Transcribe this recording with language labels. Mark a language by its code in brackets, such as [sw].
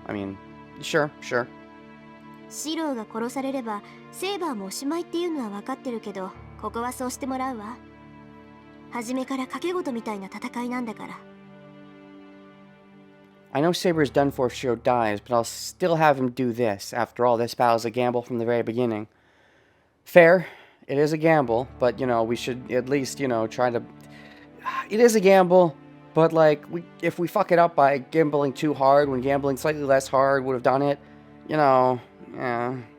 [en] I mean, sure. [ja] シローが殺されればセイバーもおしまいっていうのは分かってるけど、ここはそうしてもらうわ。初めから賭け事みたいな戦いなんだから。 [en] I know Saber is done for if Shiro dies, but I'll still have him do this. After all, this battle's a gamble from the very beginning. Fair. It is a gamble, but, you know, we should at least, you know, try to... It is a gamble, but, like, if we fuck it up by gambling too hard when gambling slightly less hard would have done it, you know, yeah.